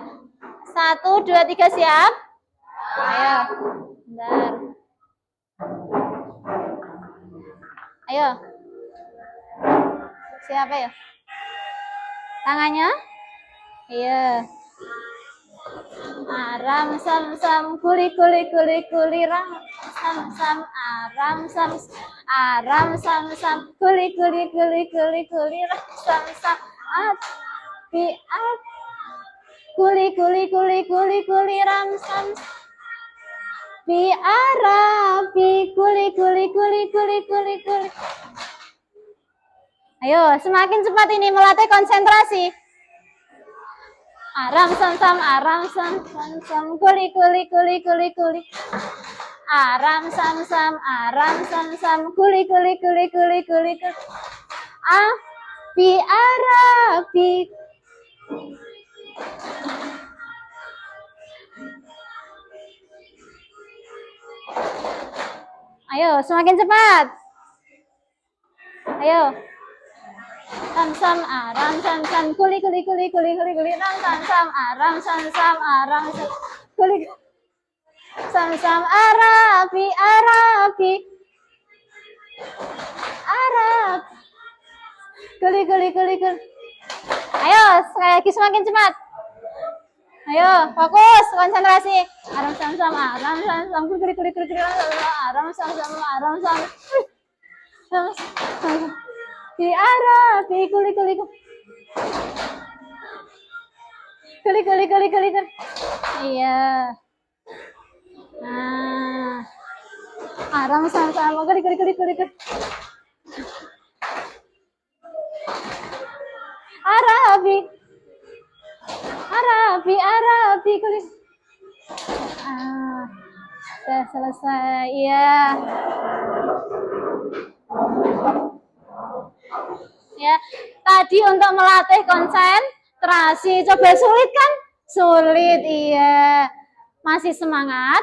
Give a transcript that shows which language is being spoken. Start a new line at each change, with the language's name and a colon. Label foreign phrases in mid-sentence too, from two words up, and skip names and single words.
Indonesian: 1, 2, 3 siap? Ayo. Bentar. Ayo. Siapa ya? Tangannya? Iya. Aram sam sam kuli kuli kuli kuli ram sam sam aram sam aram sam sam kuli kuli kuli kuli kuli ram sam sam api ap kuli kuli kuli kuli kuli ram sam pi arapi kuli kuli kuli kuli kuli kuli. Ayo, semakin cepat ini melatih konsentrasi. Aram sam sam kuli kuli kuli kuli kuli. Aram sam sam kuli kuli kuli kuli kuli kuli. Api arapi. Ayo, semakin cepat. Ayo. Sam aram sam kuli kuli kuli kuli kuli kuli sam aram sam aram kuli sam arapi arapi arap kuli kuli kuli kuli. Ayo, sekali lagi semakin cepat. Ayo, fokus, konsentrasi. Aram sam kuli kuli kuli kuli aram sam di arah kuli kuli kuli kuli kuli kuli kuli. Iya. Nah, aram sama kuli kuli kuli kuli kuli. Arabi kuli. Sudah selesai ya. Ya, tadi untuk melatih konsentrasi, coba sulit kan? Sulit, iya. Masih semangat?